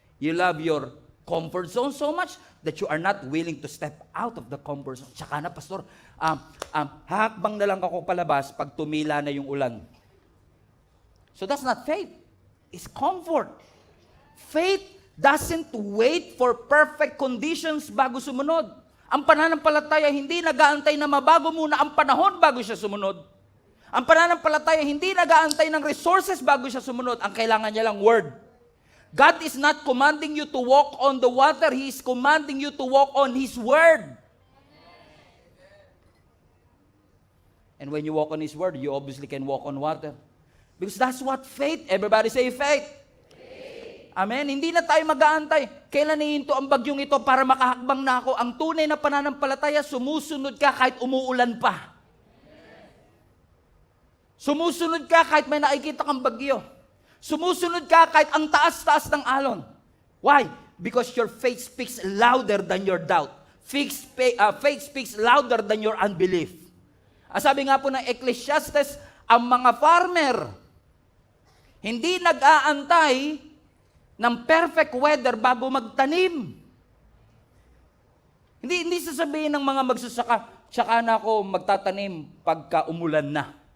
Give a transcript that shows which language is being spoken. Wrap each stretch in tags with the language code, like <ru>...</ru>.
<en>You love your comfort zone so much that you are not willing to step out of the comfort zone.</en> <tl>Tsaka na, Pastor, hakbang na lang ako palabas pag tumila na yung ulan.</tl> <en>So that's not faith. It's comfort. Faith doesn't wait for perfect conditions</en> <tl>bago sumunod. Ang pananampalataya hindi nag-aantay na mabago muna ang panahon bago siya sumunod. Ang pananampalataya hindi nag-aantay ng resources bago siya sumunod. Ang kailangan niya lang word.</tl> <en>God is not commanding you to walk on the water. He is commanding you to walk on His word. And when you walk on His word, you obviously can walk on water. Because that's what faith, everybody say faith. Amen?</en> <tl>Hindi na tayo mag-aantay. Kailan hihinto ang bagyong ito para makahakbang na ako? Ang tunay na pananampalataya, sumusunod ka kahit umuulan pa. Sumusunod ka kahit may nakikita kang bagyo. Sumusunod ka kahit ang taas-taas ng alon.</tl> <en>Why? Because your faith speaks louder than your doubt. Faith speaks louder than your unbelief.</en> <tl>Sabi nga po ng Ecclesiastes, ang mga farmer, hindi nag-aantay ng perfect weather bago magtanim. Hindi sasabihin ng mga magsasaka, tsaka na ako magtatanim pagka umulan na.</tl>